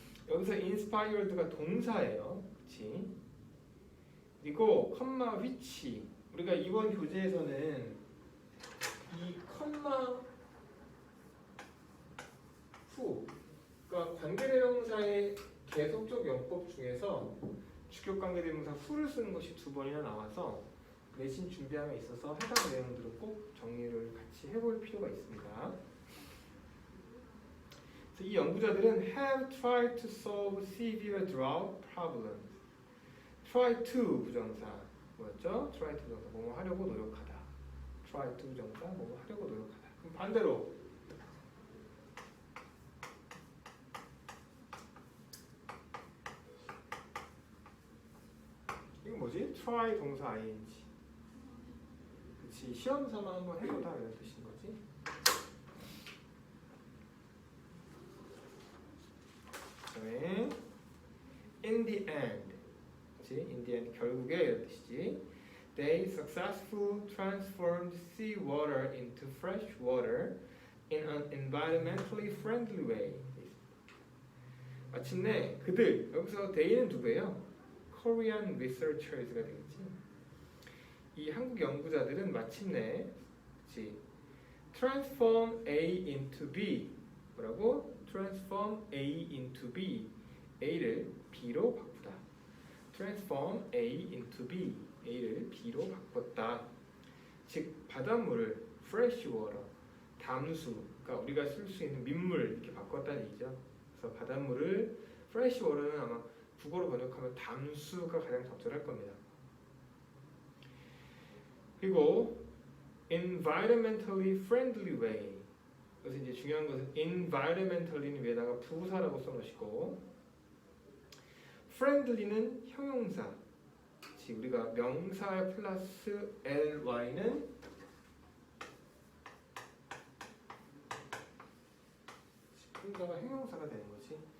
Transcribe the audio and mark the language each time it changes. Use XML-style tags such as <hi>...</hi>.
<ko>여기서 inspired가 동사예요. 그치? 그리고 컴마 which 우리가 이번 교재에서는 이 컴마 후 그러니까 관계대명사의 계속적 용법 중에서 주격관계대명사 who를 쓰는 것이 2번이나 나와서 내신 준비함에 있어서 해당 내용들은 꼭 정리를 같이 해볼 필요가 있습니다. 이 연구자들은</ko> <en>have tried to solve severe drought problems. try to</en> <ko>부정사 뭐였죠? try to 부정사 뭐뭐 하려고 노력하다.</ko> <en>try to</en> <ko>부정사 뭐뭐 하려고 노력하다. 그럼 반대로 이건 뭐지?</ko> <en>try 동사 ing.</en> <ko>그치, 시험 삼아 한번 해보다 이런 뜻인 거지. 그다음에</ko> <en>in the end, 그치? in the end</en> <ko>결국에 이런 뜻이지.</ko> <en>They successfully transformed seawater into fresh water in an environmentally friendly way.</en> <ko>마침내 그들 여기서 they는 누구예요? Korean researchers가 되겠지. 이 한국 연구자들은 마침내 그치?</ko> <en>transform A into B</en> <ko>뭐라고?</ko> <en>transform A into B</en> <ko>A를 B로 바꾸다.</ko> <en>transform A into B</en> <ko>A를 B로 바꿨다. 즉 바닷물을 fresh water 담수 그러니까 우리가 쓸 수 있는 민물 이렇게 바꿨다는 얘기죠. 그래서 바닷물을 fresh water는 아마 국어로 번역하면 담수가 가장 적절할 겁니다.</ko> <en>그리고 environmentally friendly way.</en> <ko>그래서 이제 중요한 것은 environmentally는 위에다가 부사라고 써놓으시고 friendly는 형용사. 즉 우리가 명사 플러스 ly는 형용사가 형용사가 되는 거지.</ko>